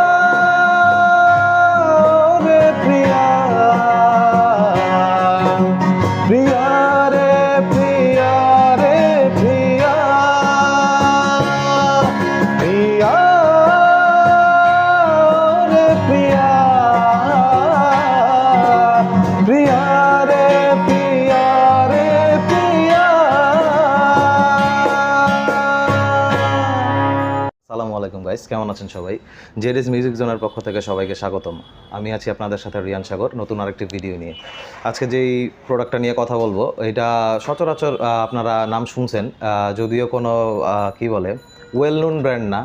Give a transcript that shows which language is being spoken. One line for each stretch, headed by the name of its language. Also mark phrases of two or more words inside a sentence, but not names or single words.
Hindi: रे प्रिया, प्रिया रे प्रिया रे प्रिया, प्रिया रे प्रिया, प्रिया रे प्रिया रे प्रिया।
Arabic: السلام عليكم
Bangla: গাইস, কেমন আছেন সবাই? জেডিস মিউজিক জোনের পক্ষ থেকে সবাইকে স্বাগতম। আমি আছি আপনাদের সাথে রিয়ান সাগর, নতুন আরেকটি ভিডিও নিয়ে। আজকে যেই প্রোডাক্টটা নিয়ে কথা বলবো, এটা সচরাচর আপনারা নাম শুনছেন, যদিও কোনো কি বলে
English: well known brand
Bangla: না।